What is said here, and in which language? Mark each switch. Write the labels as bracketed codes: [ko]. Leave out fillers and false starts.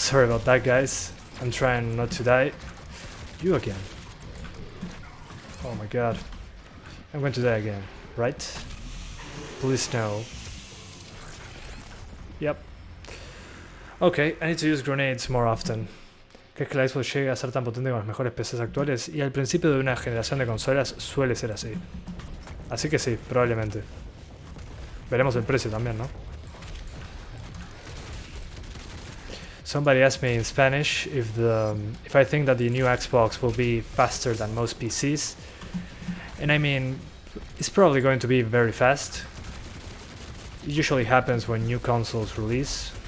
[en] Sorry about that, guys. I'm trying not to die. You again. Oh my god. I'm going to die again, right? Please no. Yep. Okay, I need to use grenades more often. [es] ¿Crees que la Xbox llegue a ser tan potente con los mejores PCs actuales? Y al principio de una generación de consolas suele ser así. Así que sí, probablemente. Veremos el precio también, ¿no? [en] Somebody asked me in Spanish if I think that the new Xbox will be faster than most PCs. And I mean, it's probably going to be very fast. It usually happens when new consoles release.